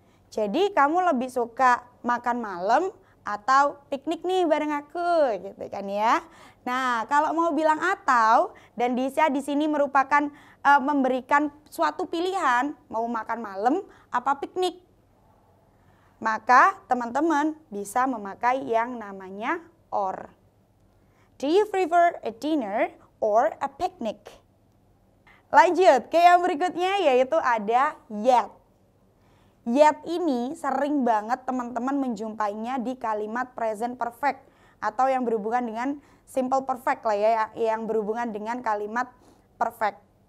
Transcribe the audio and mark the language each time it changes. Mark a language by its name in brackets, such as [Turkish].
[Indonesian] Jadi kamu lebih suka makan malam atau piknik nih bareng aku gitu kan ya. Nah, kalau mau bilang atau dan bisa di sini merupakan memberikan suatu pilihan mau makan malam apa piknik. Maka teman-teman bisa memakai yang namanya or. [English] Do you prefer a dinner or a picnic? [Indonesian] Lanjut ke yang berikutnya yaitu ada yet. Yet ini sering banget teman-teman menjumpainya di kalimat present perfect atau yang berhubungan dengan simple perfect lah ya, yang berhubungan dengan kalimat perfect.